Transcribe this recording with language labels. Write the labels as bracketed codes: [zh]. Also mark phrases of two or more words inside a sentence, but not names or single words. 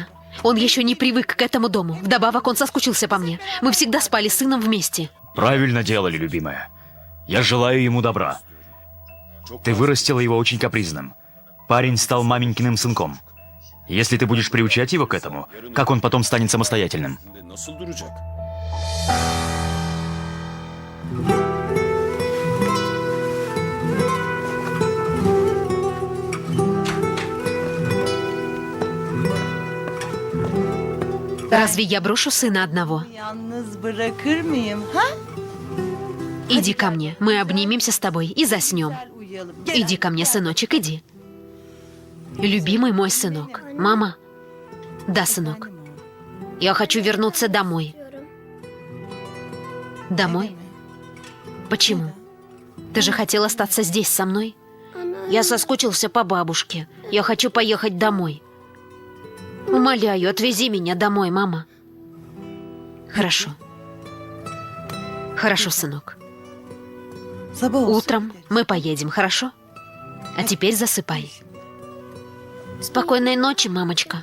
[ru] Он еще не привык к этому дому. Вдобавок он соскучился по мне. Мы всегда спали с сыном вместе. Правильно делали, любимая. Я желаю ему добра. Ты вырастила его очень капризным. Парень стал маменькиным сынком. Если ты будешь приучать его к этому, как он потом станет самостоятельным? [tr] Nasıl duracak? [ru] Разве я брошу сына одного? [tr] Yalnız bırakır mıyım? Ha? [ru] Иди ко мне, мы обнимемся с тобой и заснем. Uyuyalım. Иди ко мне, сыночек, иди. Любимый мой сынок. Мама? Да, сынок. Я хочу вернуться домой. Домой? Почему? Ты же хотел остаться здесь со мной? Я соскучился по бабушке. Я хочу поехать домой. Умоляю, отвези меня домой, мама. Хорошо. Хорошо, сынок. [tr] Sabah olsun. [ru] Утром мы поедем, хорошо? А теперь засыпай. Спокойной ночи, мамочка.